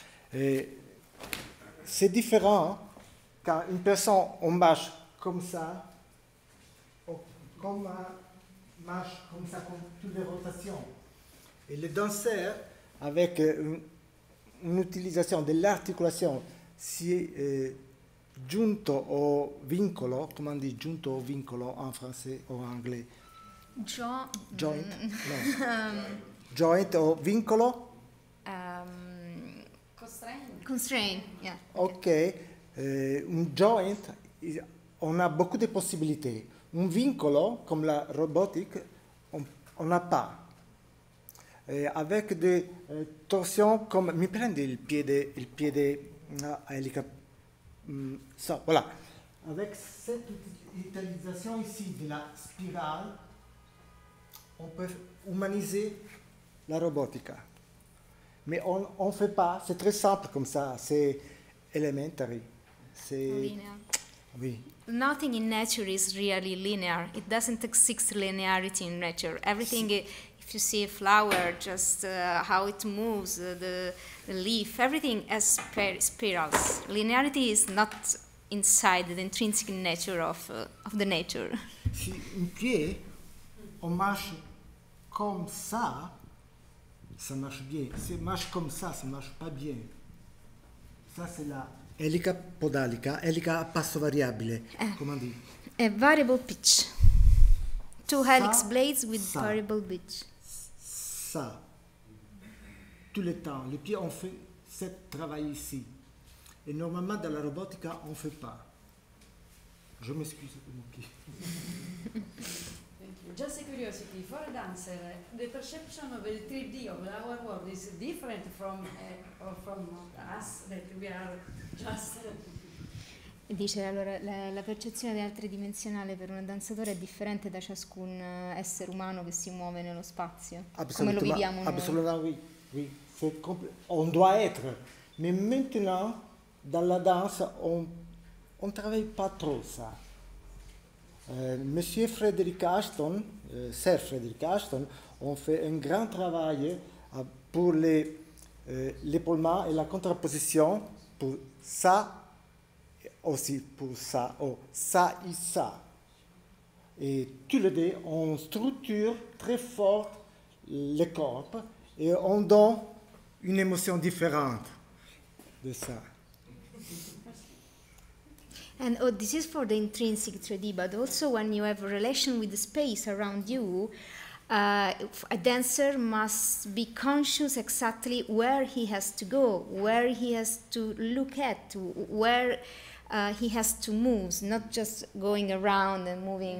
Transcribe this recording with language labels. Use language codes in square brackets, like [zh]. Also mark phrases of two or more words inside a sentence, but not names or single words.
[fr] C'est différent quand une personne on marche comme ça, comme marche comme ça, comme toutes les rotations. Et le danseur, avec une utilisation de l'articulation, [it] si giunto o vincolo, [fr] comment on dit [it] giunto o vincolo [fr] en français ou en anglais? [en] Joint, no. [it] Joint o vincolo? [en] constraint, yeah. [fr] Ok, un joint, on a beaucoup de possibilités. Un vincolo, comme la robotique, on n'a pas. Avec des torsions comme... [it] Mi prende il piede elica... [fr] ça, voilà. Avec cette utilisation ici de la spirale, on peut humaniser la robotica. Mais on ne fait pas, c'est très simple comme ça, c'est elementary. [en] Linear. [fr] Oui. [en] Nothing in nature is really linear. It doesn't exist linearity in nature. Everything, if you see a flower, just how it moves, the leaf, everything has spirals. Linearity is not inside the intrinsic nature of the nature. [fr] Si un pied, on marche comme ça marche bien. Si on marche comme ça marche pas bien. Ça, c'est la [it] elica podalica, elica a passo variabile, [fr] comment dire? [en] A variable pitch. Two helix blades with variable pitch. [fr] Ça. Tout le temps. Les pieds, on fait ce travail ici. Et normalement, dans la robotica, on ne fait pas. Je m'excuse de mon pied. [en] Just a curiosity, for a dancer, the perception of the 3D of our world is different from us, that we are just... [it] Dice, allora, la percezione della tridimensionale per un danzatore è differente da ciascun essere umano che si muove nello spazio, come lo viviamo noi. [fr] Absolument, oui. Oui. On doit être. Mais maintenant, dans la danse, on ne travaille pas trop ça. Monsieur Frédéric Ashton, Sir Frédéric Ashton, ont fait un grand travail pour l'épaulement et la contraposition, pour ça, aussi pour ça, ça et ça. Et tous les deux, on structure très fort le corps et on donne une émotion différente de ça. [en] And this is for the intrinsic 3D, but also when you have a relation with the space around you, a dancer must be conscious exactly where he has to go, where he has to look at, where he has to move, not just going around and moving.